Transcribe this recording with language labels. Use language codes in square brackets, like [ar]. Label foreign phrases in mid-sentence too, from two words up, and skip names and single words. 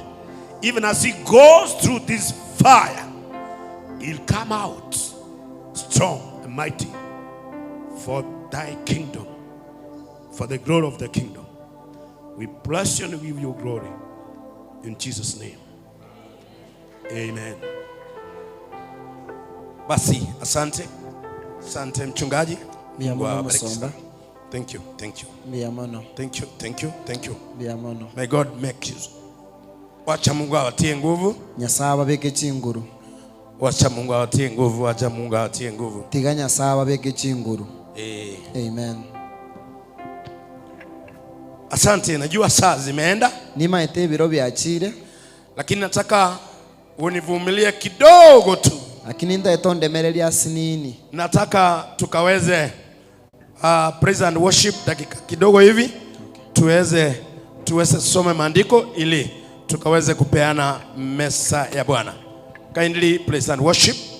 [en] Even as he goes through this fire, he'll come out strong and mighty for thy kingdom, for the glory of the kingdom. We bless you and give you glory. In Jesus' name. Amen. [sw] Basi, asante. Asante mchungaji. [en] Thank you. Thank you. Thank you. Thank you. Thank you. May God make you. [sw] Wacha Mungu awatie nguvu. [guz] Nyasaye abeke chinguru. [sw] Wacha Mungu awatie nguvu. Wacha Mungu awatie nguvu. [guz] Tiga Nyasaye abeke chinguru. [sw] Amen. Asante, najua saa zimeenda. [guz] Nima ete biro byachire. [sw] Lakini nataka univumilie kidogo tu. [guz] Lakini ndaetondemereria sinini. [sw] Nataka tukaweze [en] praise and worship [sw] dakika kidogo hivi. Tuweze some maandiko ili tukaweze kupeana mesa ya Bwana. [en] Kindly praise and worship.